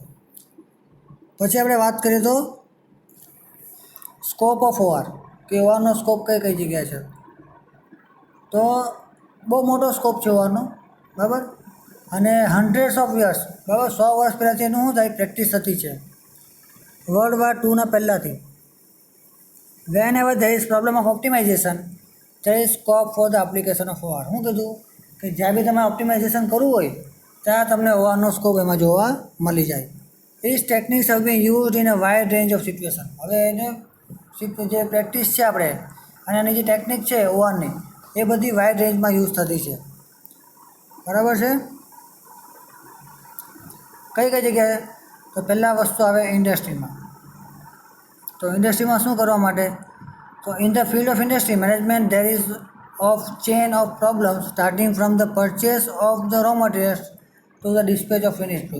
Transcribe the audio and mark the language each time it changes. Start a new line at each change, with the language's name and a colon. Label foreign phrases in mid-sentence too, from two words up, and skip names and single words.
Gujarati: પછી આપણે વાત કરીએ તો
English: scope of OR
Gujarati: કે ORનો સ્કોપ કઈ કઈ જગ્યાએ છે તો બહુ મોટો સ્કોપ છે ORનો બરાબર અને
English: hundreds of years
Gujarati: બરાબર 100 વર્ષ પહેલાંથી એનું શું થાય પ્રેક્ટિસ થતી છે World War II પહેલાંથી.
English: Whenever there is problem of optimization there is scope for the application of OR.
Gujarati: શું કીધું કે જ્યાં બી તમારે ઓપ્ટિમાઇઝેશન કરવું હોય ત્યાં તમને ORનો સ્કોપ એમાં જોવા મળી જાય.
English: These techniques have been used in a wide range of situation.
Gujarati: હવે એને જે પ્રેક્ટિસ છે આપણે અને એની જે ટેકનિક છે ORની એ બધી
English: wide rangeમાં
Gujarati: યુઝ થતી છે બરાબર છે. કઈ કઈ જગ્યાએ તો પહેલાં વસ્તુ આવે ઇન્ડસ્ટ્રીમાં. તો ઇન્ડસ્ટ્રીમાં શું કરવા માટે તો
English: in the field of industry management there is of chain of problems starting from the purchase of the raw materials to the dispatch of finish good.